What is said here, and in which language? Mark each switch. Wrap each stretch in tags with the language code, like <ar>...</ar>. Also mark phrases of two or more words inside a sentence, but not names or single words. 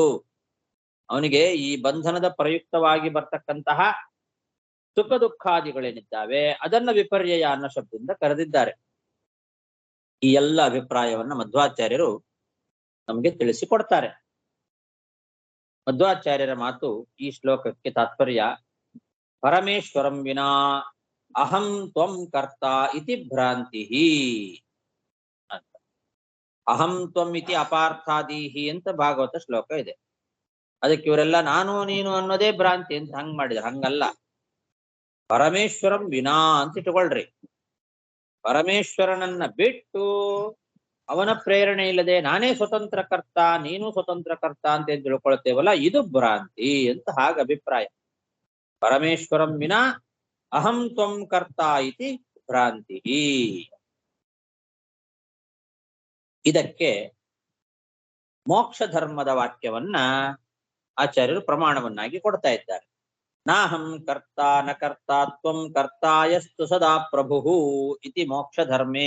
<kn>ಅವನಿಗೆ ಈ ಬಂಧನದ ಪ್ರಯುಕ್ತವಾಗಿ ಬರ್ತಕ್ಕಂತಹ ಸುಖ ದುಃಖಾದಿಗಳೇನಿದ್ದಾವೆ ಅದನ್ನ ವಿಪರ್ಯಯ ಅನ್ನೋ ಶಬ್ದದಿಂದ ಕರೆದಿದ್ದಾರೆ. ಈ ಎಲ್ಲ ಅಭಿಪ್ರಾಯವನ್ನ ಮಧ್ವಾಚಾರ್ಯರು ನಮಗೆ ತಿಳಿಸಿಕೊಡ್ತಾರೆ. ಮಧ್ವಾಚಾರ್ಯರ ಮಾತು ಈ ಶ್ಲೋಕಕ್ಕೆ ತಾತ್ಪರ್ಯ:</kn> <sa>ಪರಮೇಶ್ವರಂ ವಿನಾ ಅಹಂ ತ್ವಂ ಕರ್ತ ಇತಿ ಭ್ರಾಂತಿ</sa> <kn>ಅಂತ.</kn> <sa>ಅಹಂ ತ್ವಂ ಇತಿ ಅಪಾರ್ಥಾದೀಹಿ</sa> <kn>ಅಂತ ಭಾಗವತ ಶ್ಲೋಕ ಇದೆ. ಅದಕ್ಕೆ ಇವರೆಲ್ಲ ನಾನು ನೀನು ಅನ್ನೋದೇ ಭ್ರಾಂತಿ ಅಂತ ಹಂಗ್ ಮಾಡಿದ್ರು. ಹಂಗಲ್ಲ,</kn> <sa>ಪರಮೇಶ್ವರಂ ವಿನಾ</sa> <kn>ಅಂತ ಇಟ್ಕೊಳ್ರಿ. ಪರಮೇಶ್ವರನನ್ನ ಬಿಟ್ಟು ಅವನ ಪ್ರೇರಣೆ ಇಲ್ಲದೆ ನಾನೇ ಸ್ವತಂತ್ರ ಕರ್ತ ನೀನು ಸ್ವತಂತ್ರ ಕರ್ತ ಅಂತ ಏನ್ ತಿಳ್ಕೊಳ್ತೇವಲ್ಲ, ಇದು ಭ್ರಾಂತಿ ಅಂತ ಹಾಗ ಅಭಿಪ್ರಾಯ.</kn> <sa>ಪರಮೇಶ್ವರಂ ವಿನಾ ಅಹಂ ತ್ವಂ ಕರ್ತ ಇತಿ ಭ್ರಾಂತಿ.</sa> <kn>ಇದಕ್ಕೆ ಮೋಕ್ಷ ಧರ್ಮದ ವಾಕ್ಯವನ್ನ ಆಚಾರ್ಯರು ಪ್ರಮಾಣವನ್ನಾಗಿ ಕೊಡ್ತಾ ಇದ್ದಾರೆ.</kn> <sa>ನಾಹಂ ಕರ್ತ ನ ಕರ್ತ ತ್ವಂ ಕರ್ತಾಯಸ್ತು ಸದಾ ಪ್ರಭು ಇತಿ ಮೋಕ್ಷ ಧರ್ಮೇ.</sa>